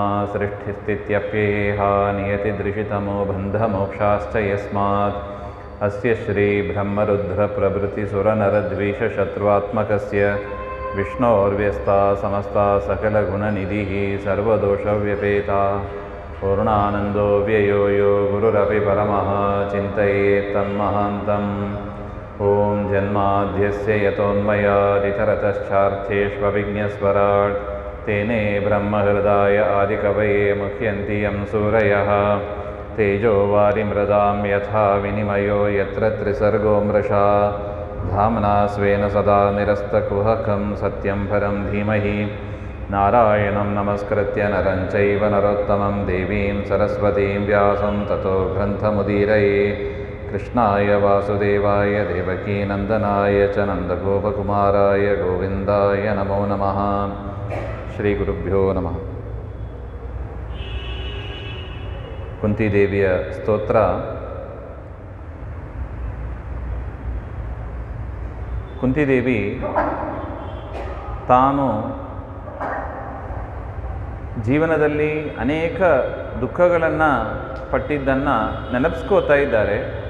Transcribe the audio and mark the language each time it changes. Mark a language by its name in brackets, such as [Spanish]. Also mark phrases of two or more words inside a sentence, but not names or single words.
[Sanskrit] ಸೃಷ್ಟಿಸ್ಥಿತ್ಯಪ್ಯಯೇಹ ನಿಯತಿದೃಶಿತಮೋ ಬಂಧಮೋಕ್ಷಾಶ್ಚ ಯಸ್ಮಾತ್ ಅಸ್ಯ ಶ್ರೀಬ್ರಹ್ಮರುದ್ರಪ್ರಭೃತಿಸುರನರದ್ವೀಷಶತ್ರುವಾತ್ಮಕಸ್ಯ ವಿಷ್ಣೋರ್ವ್ಯಸ್ತಾ ಸಮಸ್ತಾ ಸಕಲಗುಣನಿಧಿಃ ಸರ್ವದೋಷವ್ಯಪೇತಾ ಪೂರ್ಣಾನಂದೋ ವ್ಯಯೋ ಯೋ ಗುರುರಪಿ ಪರಮಃ ಚಿಂತಯೇತ್ ತನ್ಮಹಾಂತಂ. ಓಂ ಜನ್ಮಾದ್ಯಸ್ಯ ಯತೋನ್ಮಯಾದಿತರತಶ್ಚಾರ್ಥೇಷ್ವವಿಘ್ನಸ್ವರಾಟ್ ತೇನೇ ಬ್ರಹ್ಮಹೃದಾಯ ಆದಿಕವಯೇ ಮುಹ್ಯಂತಿ ಯಂ ಸೂರಯಃ. ತೇಜೋ ವಾರಿಮೃದಾಂ ಯಥಾ ವಿನಿಮಯೋ ಯತ್ರ ತ್ರಿಸರ್ಗೋ ಮೃಷಾ ಧಾಮ್ನಾ ಸ್ವೇನ ಸದಾ ನಿರಸ್ತಕುಹಕಂ ಸತ್ಯಂ ಪರಂ ಧೀಮಹಿ. ನಾರಾಯಣಂ ನಮಸ್ಕೃತ್ಯ ನರಂ ಚೈವ ನರೋತ್ತಮಂ ದೇವೀಂ ಸರಸ್ವತೀಂ ವ್ಯಾಸಂ ತತೋ ಗ್ರಂಥಮುದೀರಯೇ. ಕೃಷ್ಣಾಯ ವಾಸುದೇವಾಯ ದೇವಕೀನಂದನಾಯ ಚ ನಂದಗೋಪಕುಮಾರಾಯ ಗೋವಿಂದಾಯ ನಮೋ ನಮಃ. ಶ್ರೀ ಗುರುಭ್ಯೋ ನಮಃ. [Kannada] ಕುಂತಿದೇವಿಯ ಸ್ತೋತ್ರ. ಕುಂತಿದೇವಿ ತಾನು ಜೀವನದಲ್ಲಿ ಅನೇಕ ದುಃಖಗಳನ್ನು ಪಟ್ಟಿದ್ದನ್ನು ನೆನಪಿಸ್ಕೋತಾ ಇದ್ದಾರೆ.